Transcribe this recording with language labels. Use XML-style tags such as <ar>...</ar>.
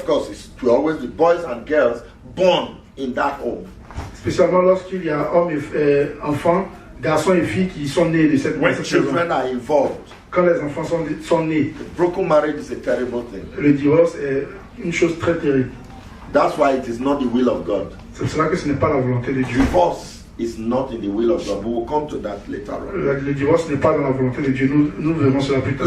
<en>Of course, it's always the boys and girls born in that home.</en> <fr>Spécialement lorsqu'il y a hommes et enfants, garçons et filles qui sont nés de cette maison.</fr> <en>When children are involved.</en> <fr>Quand les enfants sont nés.</fr> <en>Broken marriage is a terrible thing.</en> <fr>Le divorce est une chose très terrible.</fr> <en>That's why it is not the will of God.</en> <fr>C'est cela que ce n'est pas la volonté de Dieu.</fr> <en>Divorce is not in the will of God. We will come to that later on.</en> <fr>Le divorce n'est pas dans la volonté de Dieu. Nous verrons cela plus tard.</fr>